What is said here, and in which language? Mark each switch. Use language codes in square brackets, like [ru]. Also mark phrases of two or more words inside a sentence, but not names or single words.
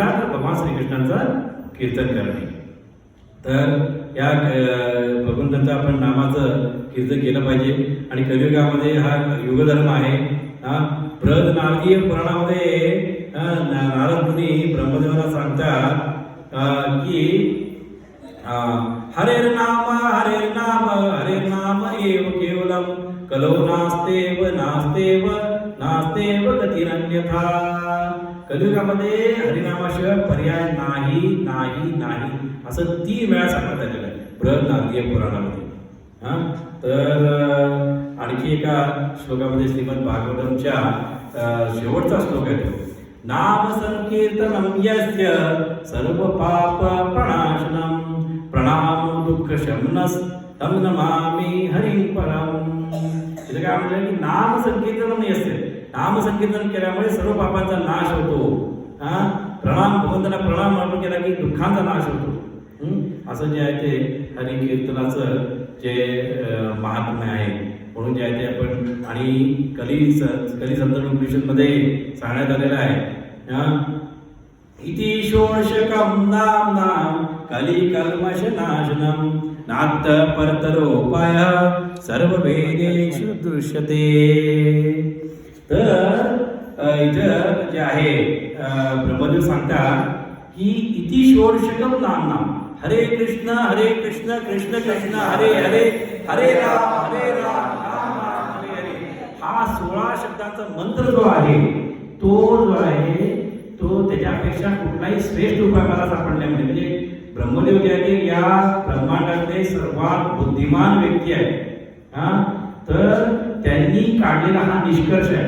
[mr] तर भगवान श्रीकृष्णांचं कीर्तन करणे. तर या भगवंतांचं आपण नामाचं कीर्तन केलं पाहिजे. आणि कलियुगामध्ये हा युगधर्म आहे. बृहद नारदीय पुराणामध्ये नारद मुनी ब्रह्मदेवाला सांगतात की [sa] हरेर नाम एव केवलम कलो नास्तेव नास्तेव नास्तेव गतिरन्यथा. [mr] कलियुगामध्ये हरिनामाशिवाय पर्याय नाही नाही नाही असं 3 वेळा सांगण्यात आलेलं आहे बृहद नारदीय पुराणामध्ये. तर आणखी एका श्लोकामध्ये श्रीमद भागवतमच्या शेवटचा श्लोक आहे तो, [sa] नाम संकीर्तनम यस्य सर्व पाप प्रणाशनम प्रणाम दुःख शमनस तम नमामि हरिं परम. [mr] इथं काय म्हणलं की [sa] नाम संकीर्तनम यस्य, [mr] नाम संकीर्तन केल्यामुळे सर्व पापांचा नाश होतो. प्रणाम, भगवंताला प्रणाम आपण केला की दुःखांचा नाश होतो. असं जे आहे ते हरि कीर्तनाचं जे महात्म्य आहे. म्हणून जे आहे ते आपण आणि कली संदर्भ उपनिषदमध्ये सांगण्यात आलेलं आहे. [sa] इति षोडशकं नाम कली कल्मष नाशनम नाथ परतरोपाय सर्व वेदेषु दृश्यते. [mr] तर इथं जे आहे ब्रह्मदेव सांगतात की [sa] इति षोडशकं नाम हरे कृष्ण कृष्ण कृष्ण हरे हरे हरे राम राम हरे हरे. [mr] हा 16 शब्दांचा मंत्र जो आहे तो जो आहे तो त्याच्यापेक्षा कुठलाही श्रेष्ठ उपाय मला सापडण्यामध्ये, म्हणजे ब्रह्मदेव जे आहे या ब्रह्मांडातले सर्वात बुद्धिमान व्यक्ती आहे. तर त्यांनी काढलेला हा निष्कर्ष आहे.